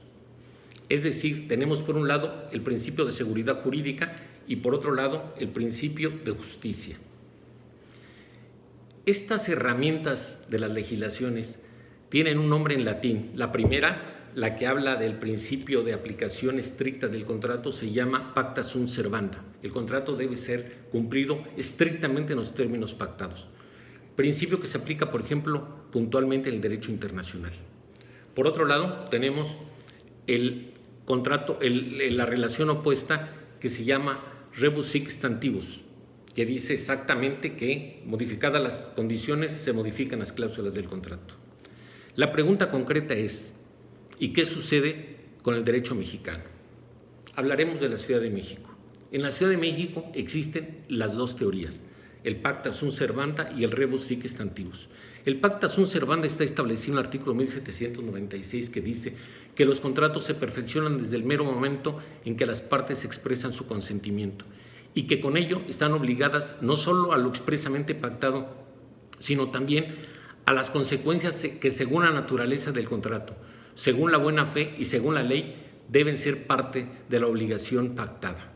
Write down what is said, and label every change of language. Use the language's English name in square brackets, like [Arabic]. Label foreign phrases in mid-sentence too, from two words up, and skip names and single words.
[Spanish] Es decir, tenemos por un lado el principio de seguridad jurídica y por otro lado el principio de justicia. Estas herramientas de las legislaciones tienen un nombre en latín. La primera, la que habla del principio de aplicación estricta del contrato, se llama [Latin] pacta sunt servanda. [Spanish] El contrato debe ser cumplido estrictamente en los términos pactados. Principio que se aplica, por ejemplo, puntualmente en el derecho internacional. Por otro lado, tenemos el contrato, la relación opuesta que se llama [Latin] rebus sic stantibus, [Spanish] que dice exactamente que, modificadas las condiciones, se modifican las cláusulas del contrato. La pregunta concreta es, ¿y qué sucede con el derecho mexicano? Hablaremos de la Ciudad de México. En la Ciudad de México existen las dos teorías, el [Latin] pacta sunt servanda [Spanish] y el [Latin] rebus sic stantibus. [Spanish] El [Latin] pacta sunt servanda [Spanish] está establecido en el artículo 1796 que dice que los contratos se perfeccionan desde el mero momento en que las partes expresan su consentimiento y que con ello están obligadas no solo a lo expresamente pactado, sino también a las consecuencias que según la naturaleza del contrato, según la buena fe y según la ley, deben ser parte de la obligación pactada.